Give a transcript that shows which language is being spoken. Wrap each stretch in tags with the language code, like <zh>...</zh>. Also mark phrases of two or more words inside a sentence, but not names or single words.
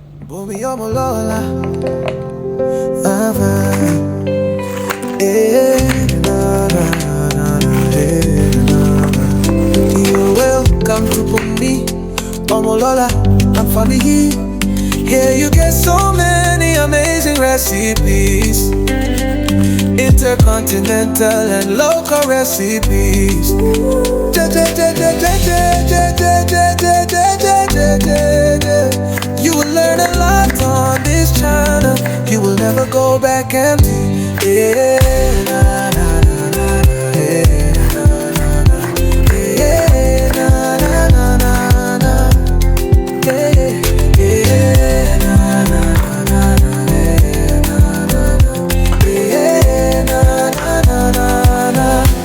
<en>Bumi yomo lola, ava, eh, na na na na, na. You're welcome to Bumi, yomo lola, I'm funny. Here you get so many amazing recipes, intercontinental and local recipes. You will learn a lot on this channel. You will never go back empty. Yeah, na, na, na, na, na, yeah, na, na, na, yeah, na, na, na, na, na, yeah, yeah, na, na, na, na, yeah, na, na, na, yeah, na, na, na, na.</en>